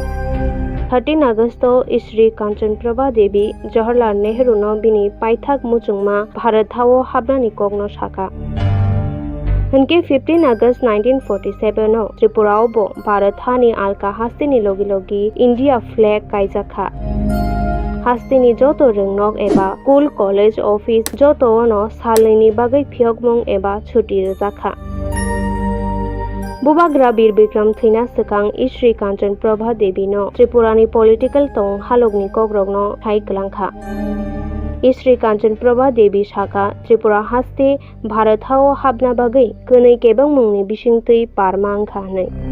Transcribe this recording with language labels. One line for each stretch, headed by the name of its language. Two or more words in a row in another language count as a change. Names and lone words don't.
Kok Borok: 13 August इश्री कांचन प्रभा देवी जवाहरलाल नेहरू नो बिनि पाइथाक मुचुंमा भारत हाव हाबनानि कगनो साखा उनके 15 August 1947 नो त्रिपुराओबो भारत हानि आलका हास्तिनि लोगी लोगी
English: India flag
Kok Borok: कायजाखा हास्तिनि जोतो रोंनक एबा
English: school college office
Kok Borok: जोतो नो सालैनि बागै फियगमुं एबा छुट्टी रजाखा बोबाग्रा बीर विक्रम थैना सिगां इश्री कांचन प्रभा देवी नो त्रिपुरानि पॉलिटिकल तंग हालगनि कग्रगनो थाइ गलांखा इश्री कांचन प्रभा देवी शाखा त्रिपुरा हास्ते भारत हाव हाबना बागै कनै केबं मुंनि बिसिंतै पारमांखा हनै